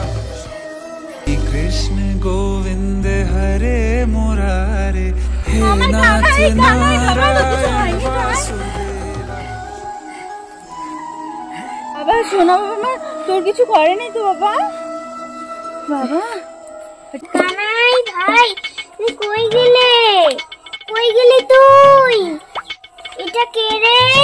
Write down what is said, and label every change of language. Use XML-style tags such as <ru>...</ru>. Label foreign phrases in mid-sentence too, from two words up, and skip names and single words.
<sa>कृष्ण गोविंद हरे मुरारे, हे नाथ नारायण वासुदेवा।</sa> <bn>বাবা শোনা, বাবা তোর কিছু করেনি তো বাবা? বাবা কানাই ভাই, তুই কই গেলে? কই গেলি তুই? এটা কে রে?</bn>